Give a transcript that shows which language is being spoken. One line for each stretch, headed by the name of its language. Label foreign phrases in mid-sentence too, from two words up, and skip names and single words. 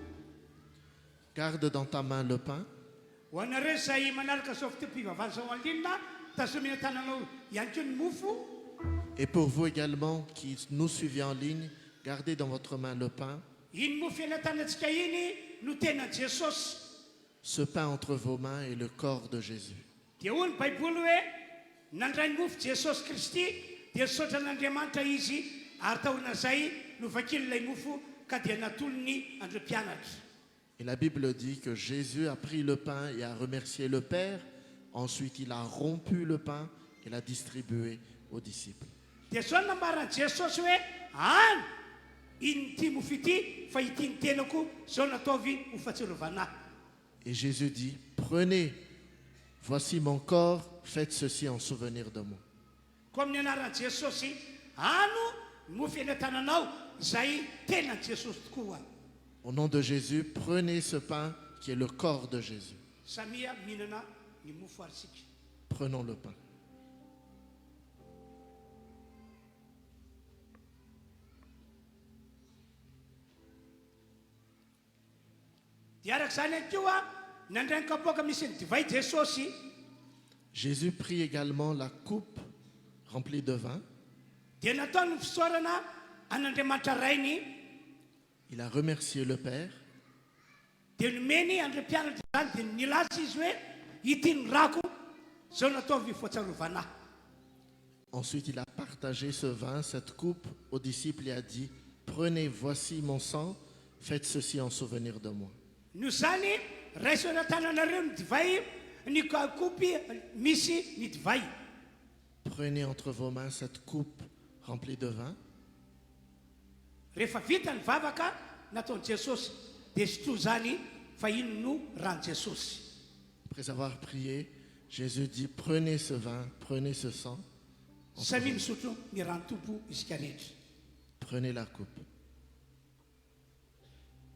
French: Garde dans ta main le pain.
Malagasy: Ho anareo zay manaraka zao fitopivavany zao alinina, tazomina tananao ihany koa ny mofo.
French: Et pour vous également qui nous suivez en ligne, gardez dans votre main le pain.
Malagasy: Iny mofo anatanantsika iny no tena Jesosy.
French: Ce pain entre vos mains est le corps de Jésus.
Malagasy: Dia hoy ny Baiboly hoe nandray ny mofo Jesosy Kristy dia sotra n'Andriamanitra izy ary tahorina zay no vakily ilay mofo ka dia natolony andreo mpianatra.
French: Et la Bible dit que Jésus a pris le pain et a remercié le Père. Ensuite, il a rompu le pain et l'a distribué aux disciples.
Malagasy: Dia zao nambaran'i Jesosy hoe any iny ty mofo ity fa ity ny tenako zao nataovy ho fahatsiarovana.
French: Et Jésus dit, prenez, voici mon corps, faites ceci en souvenir de moi.
Malagasy: Koa amin'ny anaran'i Jesosy ano mofo eny an-tananao zay tena Jesosy tokoa.
French: Au nom de Jésus, prenez ce pain qui est le corps de Jésus.
Malagasy: Samia mihinana ny mofo aritsika.
French: Prenons le pain.
Malagasy: Dia araka zany ihany koa nandray ny kapoaka misy ny divay Jesosy.
French: Jésus prit également la coupe remplie de vin.
Malagasy: Dia natao ny fisaorana an'Andriamanitra rainy.
French: Il a remercié le Père.
Malagasy: Dia nomeny andreo mpianatra zany dia nilaza izy hoe ity ny rako zao nataovy fahatsiarovana.
French: Ensuite, il a partagé ce vin, cette coupe, aux disciples et a dit, prenez, voici mon sang, faites ceci en souvenir de moi.
Malagasy: No zany raisona tananareo ny divay ny kopy misy ny divay.
French: Prenez entre vos mains cette coupe remplie de vin.
Malagasy: Rehefa vita ny vavaka nataon'i Jesosy dia sotroa zany fa ino no rano Jesosy.
French: Après avoir prié, Jésus dit, prenez ce vin, prenez ce sang.
Malagasy: Samy misotro ny rano tompo isika rehetra.
French: Prenez la coupe.